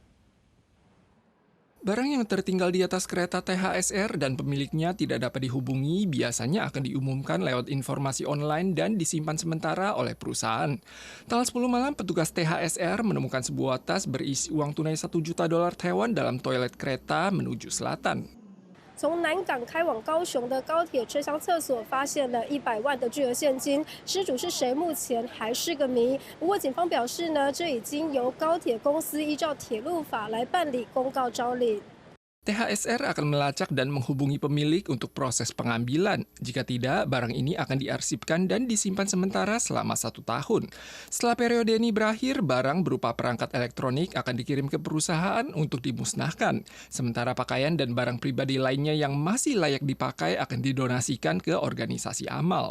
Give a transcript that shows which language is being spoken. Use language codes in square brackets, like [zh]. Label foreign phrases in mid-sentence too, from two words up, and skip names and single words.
[id] Barang yang tertinggal di atas kereta THSR dan pemiliknya tidak dapat dihubungi biasanya akan diumumkan lewat informasi online dan disimpan sementara oleh perusahaan. Tanggal 10 malam, petugas THSR menemukan sebuah tas berisi uang tunai 1 juta dolar Taiwan dalam toilet kereta menuju selatan. [zh] 从南港开往高雄的高铁车厢厕所发现了100万的巨额现金，失主是谁目前还是个谜。不过警方表示呢，这已经由高铁公司依照铁路法来办理公告招领。 [id] THSR akan melacak dan menghubungi pemilik untuk proses pengambilan. Jika tidak, barang ini akan diarsipkan dan disimpan sementara selama 1 tahun. Setelah periode ini berakhir, barang berupa perangkat elektronik akan dikirim ke perusahaan untuk dimusnahkan. Sementara pakaian dan barang pribadi lainnya yang masih layak dipakai akan didonasikan ke organisasi amal.